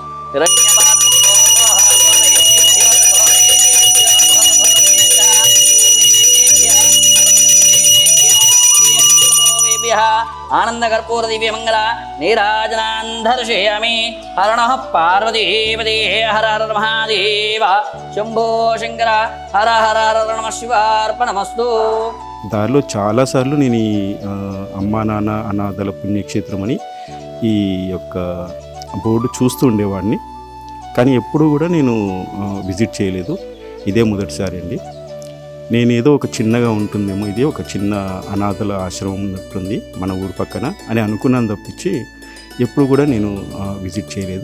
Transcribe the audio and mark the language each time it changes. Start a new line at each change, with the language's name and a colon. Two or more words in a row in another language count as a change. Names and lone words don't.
Sanskrit: आनंदकर्पूर दिव्य मंगल नीराजनान् दर्शयामि। हर नमः पार्वतीपते हर हर महादेव शंभो शंकर हर हर हर नमः शिवार्पणमस्तु।
Telugu: దారిలో చాలాసార్లు నేను ఈ అమ్మా నాన్న అనాథల పుణ్యక్షేత్రం అని ఈ యొక్క బోర్డు చూస్తూ ఉండేవాడిని, కానీ ఎప్పుడూ కూడా నేను విజిట్ చేయలేదు. ఇదే మొదటిసారి అండి. నేనేదో ఒక చిన్నగా ఉంటుందేమో, ఇది ఒక చిన్న అనాథల ఆశ్రమం ఉన్నట్టుంది మన ఊరు పక్కన అని అనుకున్నాను తప్పించి ఎప్పుడు కూడా నేను విజిట్ చేయలేదు.